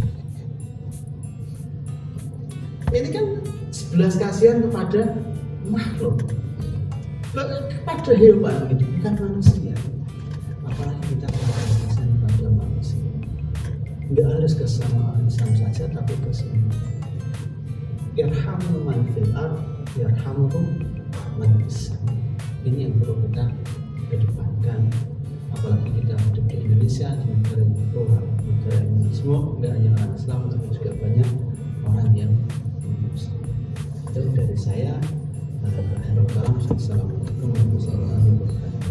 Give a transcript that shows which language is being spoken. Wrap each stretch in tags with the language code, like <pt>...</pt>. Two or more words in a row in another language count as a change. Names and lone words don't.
<id>Ini kan belas kasihan kepada makhluk, kepada hewan gitu, bukan manusia. Apalagi kita belas kasihan kepada manusia. Tidak harus ke sama orang Islam saja, tapi ke semua.</id> <ar>ارحموا من في الأرض يرحمكم من في السماء.</ar> <id>Ini yang perlu kita kedepankan. Apalagi kita hidup di Indonesia, di negara yang plural, negara yang semua, tidak hanya orang Islam, tapi juga banyak orang yang Muslim. Itu dari saya.</id> <ar>السلام عليكم ورحمة الله وبركاته.</ar>